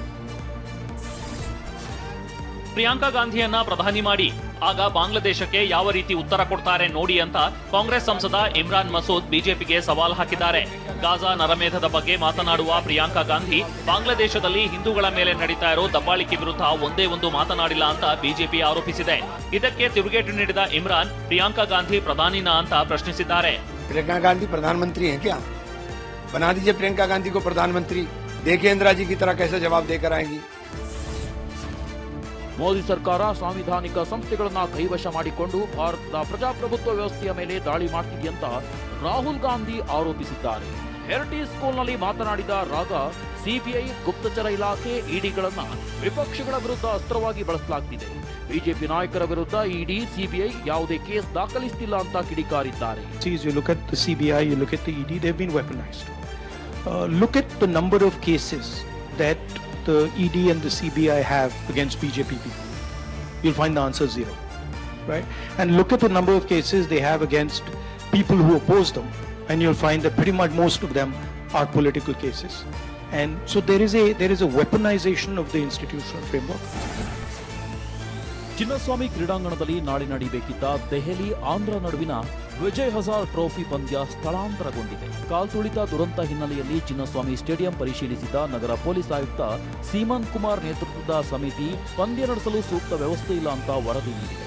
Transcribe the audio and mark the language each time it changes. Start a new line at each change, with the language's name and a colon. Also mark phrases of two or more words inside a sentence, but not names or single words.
Kannada: ಪ್ರಿಯಾಂಕಾ ಗಾಂಧಿಯನ್ನ ಪ್ರಧಾನಿ ಮಾಡಿ ಆಗ ಬಾಂಗ್ಲಾದೇಶಕ್ಕೆ ಯಾವ ರೀತಿ ಉತ್ತರ ಕೊಡ್ತಾರೆ ನೋಡಿ ಅಂತ ಕಾಂಗ್ರೆಸ್ ಸಂಸದ ಇಮ್ರಾನ್ ಮಸೂದ್ ಬಿಜೆಪಿಗೆ ಸವಾಲ್ ಹಾಕಿದ್ದಾರೆ. ಗಾಜಾ ನರಮೇಧದ ಬಗ್ಗೆ ಮಾತನಾಡುವ ಪ್ರಿಯಾಂಕಾ ಗಾಂಧಿ ಬಾಂಗ್ಲಾದೇಶದಲ್ಲಿ ಹಿಂದೂಗಳ ಮೇಲೆ ನಡೀತಾ ಇರೋ ದಬ್ಬಾಳಿಕೆ ವಿರುದ್ಧ ಒಂದೇ ಒಂದು ಮಾತನಾಡಿಲ್ಲ ಅಂತ ಬಿಜೆಪಿ ಆರೋಪಿಸಿದೆ. ಇದಕ್ಕೆ ತಿರುಗೇಟು ನೀಡಿದ ಇಮ್ರಾನ್ ಪ್ರಿಯಾಂಕಾ ಗಾಂಧಿ ಪ್ರಧಾನಿನಾ ಅಂತ ಪ್ರಶ್ನಿಸಿದ್ದಾರೆ.
Hindi: प्रियंका गांधी प्रधानमंत्री है क्या? बना दीजिए प्रियंका गांधी को प्रधानमंत्री. देखिए इंदिरा जी की तरह कैसे जवाब देकर आएंगी.
Kannada: ಮೋದಿ ಸರ್ಕಾರ ಸಾಂವಿಧಾನಿಕ ಸಂಸ್ಥೆಗಳನ್ನ ಕೈವಶ ಮಾಡಿಕೊಂಡು ಭಾರತದ ಪ್ರಜಾಪ್ರಭುತ್ವ ವ್ಯವಸ್ಥೆಯ ಮೇಲೆ ದಾಳಿ ಮಾಡ್ತಿದೆಯಂತ ರಾಹುಲ್ ಗಾಂಧಿ ಆರೋಪಿಸಿದ್ದಾರೆ. ಹೆರಿಟೇಜ್ ಸ್ಕೂಲ್ನಲ್ಲಿ ಮಾತನಾಡಿದ ರಾಗ ಸಿಬಿಐ, ಗುಪ್ತಚರ ಇಲಾಖೆ, ಇಡಿಗಳನ್ನ ವಿಪಕ್ಷಗಳ ವಿರುದ್ಧ ಅಸ್ತ್ರವಾಗಿ ಬಳಸಲಾಗ್ತಿದೆ. ಬಿಜೆಪಿ ನಾಯಕರ ವಿರುದ್ಧ ಇಡಿ, ಸಿಬಿಐ ಯಾವುದೇ ಕೇಸ್ ದಾಖಲಿಸುತ್ತಿಲ್ಲ ಅಂತ ಕಿಡಿಕಾರಿದ್ದಾರೆ.
English: You look at the CBI, you look at the ED, they've been weaponized. Look at the number of cases that the ED and the CBI have against BJP people. You'll find the answer 0. right? And look at the number of cases they have against people who oppose them, and you'll find that pretty much most of them are political cases. And so there is a weaponization of the institutional framework.
Kannada: ಚಿನ್ನಸ್ವಾಮಿ ಕ್ರೀಡಾಂಗಣದಲ್ಲಿ ನಾಳೆ ನಡೆಯಬೇಕಿದ್ದ ದೆಹಲಿ ಆಂಧ್ರ ನಡುವಿನ ವಿಜಯ್ ಹಜಾರ್ ಟ್ರೋಫಿ ಪಂದ್ಯ ಸ್ಥಳಾಂತರಗೊಂಡಿದೆ. ಕಾಲ್ತುಳಿತ ದುರಂತ ಹಿನ್ನೆಲೆಯಲ್ಲಿ ಚಿನ್ನಸ್ವಾಮಿ ಸ್ಟೇಡಿಯಂ ಪರಿಶೀಲಿಸಿದ ನಗರ ಪೊಲೀಸ್ ಆಯುಕ್ತ ಸೀಮನ್ ಕುಮಾರ್ ನೇತೃತ್ವದ ಸಮಿತಿ ಪಂದ್ಯ ನಡೆಸಲು ಸೂಕ್ತ ವ್ಯವಸ್ಥೆ ಇಲ್ಲ ಅಂತ ವರದಿ ನೀಡಿದೆ.